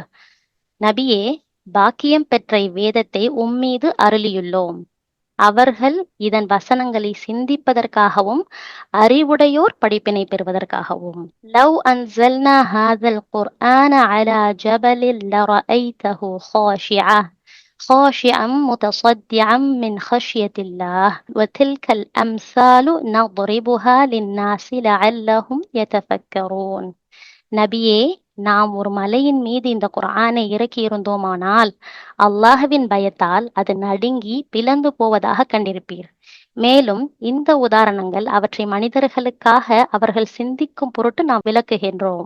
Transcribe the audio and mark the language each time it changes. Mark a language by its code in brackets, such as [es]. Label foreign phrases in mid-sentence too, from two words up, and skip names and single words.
[ta] நபியே, பாக்கியம் பெற்ற இவ்வேதத்தை உம்மீது அருளியுள்ளோம். அவர்கள் இதன் வசனங்களை சிந்திப்பதற்காகவும் அறிவுடையோர் படிப்பினை பெறுவதற்காகவும். [ar] لو أنزلنا هذا القرآن على جبل لرأيته خاشعا متصدعا من خشية الله وتلك الأمثال نضربها للناس لعلهم يتفكرون. [ta] நபியே, நாம் ஒரு மலையின் மீது இந்த குர்ஆனை இறக்கி இருந்தோமானால் அல்லாஹ்வின் பயத்தால் அது நடுங்கி பிளந்து போவதாக கண்டிருப்பீர். மேலும் இந்த உதாரணங்கள் அவற்றை மனிதர்களுக்காக அவர்கள் சிந்திக்கும் பொருட்டு நாம் விளக்குகின்றோம்.